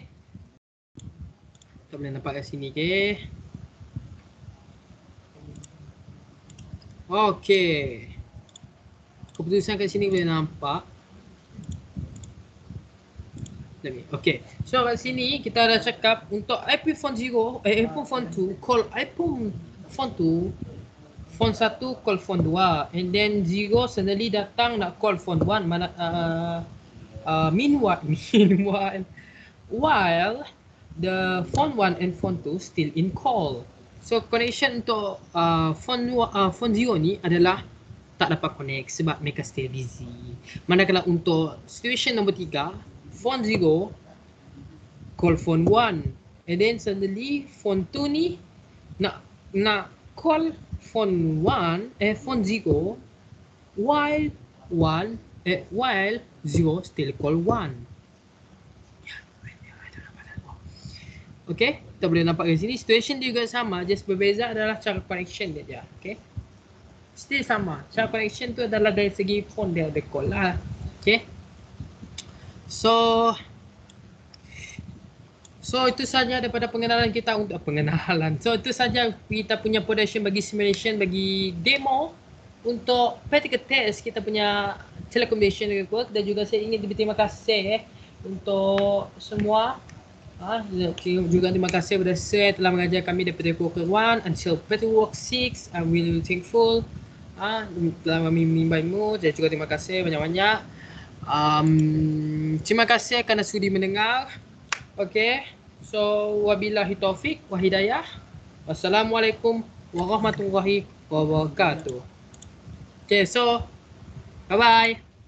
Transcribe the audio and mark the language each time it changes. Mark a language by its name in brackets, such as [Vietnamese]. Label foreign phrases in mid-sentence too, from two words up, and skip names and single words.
[Malay] Kita boleh nampak kat sini, okay. Okay. Keputusan kat sini boleh nampak. Okay. [English] So [Malay] kat sini kita dah cakap untuk [English] iPhone 0, iPhone phone 2 call iPhone phone 2, phone 1 call phone 2, and then 0 suddenly [Malay] datang nak [English] call phone 1. Meanwhile while the phone 1 and phone 2 still in call. [Malay] So connection untuk phone 0 ni adalah tak dapat connect sebab mereka [English] still busy. [Malay] Manakala untuk situation nombor 3, [English] phone 0 call phone 1, and then suddenly phone 2 [Malay] ni nak [English] call phone 1 phone 0 while 0 still call 1. [Malay] Okay, kita boleh nampak kat sini situation dia juga sama, just berbeza adalah cara connection dia. [English] Okay, still [Malay] sama. Cara connection tu adalah dari segi phone dia ada call lah. [English] Okay, so [Malay] itu saja daripada pengenalan kita untuk pengenalan. So itu saja kita punya production bagi simulation, bagi demo untuk [English] practical test [Malay] kita punya [English] telecommunication network. [Malay] Dan juga saya ingin berterima kasih untuk semua. Juga terima kasih kepada Sir telah mengajar kami daripada Worker 1 until Work 6. [English] I'm really thankful [Malay] telah kami membimbingmu. Dan juga terima kasih banyak-banyak. Terima kasih kerana sudi mendengar. [English] Okay, so [Arabic] وبالله توفيق و هداية. والسلام عليكم ورحمة الله وبركاته. [English] Okay, so bye bye.